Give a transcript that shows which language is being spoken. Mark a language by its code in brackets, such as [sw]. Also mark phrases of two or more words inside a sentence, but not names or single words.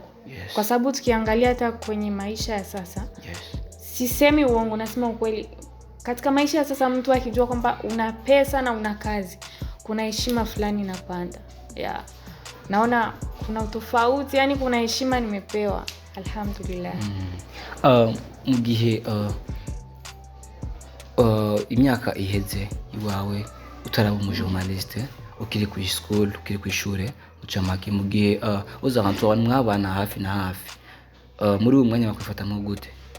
[sw] Kwa sababu tukiangalia hata kwenye maisha ya sasa, sisemi uongo, nasema ukweli. Katika maisha ya sasa mtu akijua kwamba una pesa na una kazi, kuna heshima fulani inapanda. Naona kuna utofauti, yani kuna heshima nimepewa. Alhamdulillah. [rn] Mugihe imyaka iheze iwawe utaraba umujournaliste ukiri ku school ukiri ku ishure ucamake mu gihe uza ahantu mwabana hafi na hafi muri uwo mwanya bakwifata nko gute?